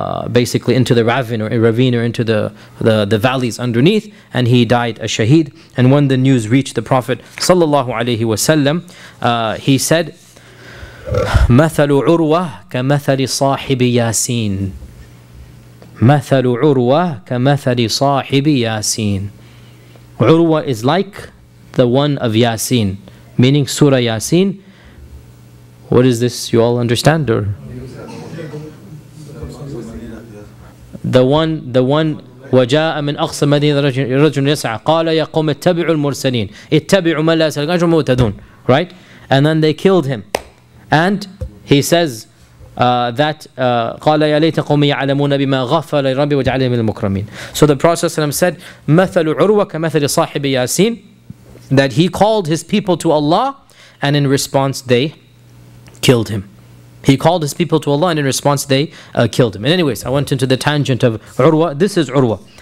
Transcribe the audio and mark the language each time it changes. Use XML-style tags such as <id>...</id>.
<en>basically into the ravine or into the valleys underneath, and he died a shaheed. And when the news reached the Prophet sallallahu alaihi wasallam, he said,</en> <ar>مثل عروة كمثل صاحب ياسين. مثل عروة كمثل صاحب ياسين.</ar> <en>Urwa is like the one of Yasin, meaning Surah Yasin. What is this? You all understand? Or the one</en> <ar>وجاء من أقصى مدينة رجل يسعى قال يا قوم اتبعوا المرسلين اتبعوا من لا يسألون أجرهم مهتدون.</ar> <en>Right? And then they killed him. And he says that</en> <ar>قال يا ليت قومي يعلمون بما غفر ربي وجعلني من المكرمين.</ar> <en>So the Prophet said</en> <ar>مثل عروة كمثل صاحب ياسين,</ar> <en>that he called his people to Allah, and in response they killed him. He called his people to Allah, and in response they killed him. And anyways, I went into the tangent of Urwa. This is Urwa.</en>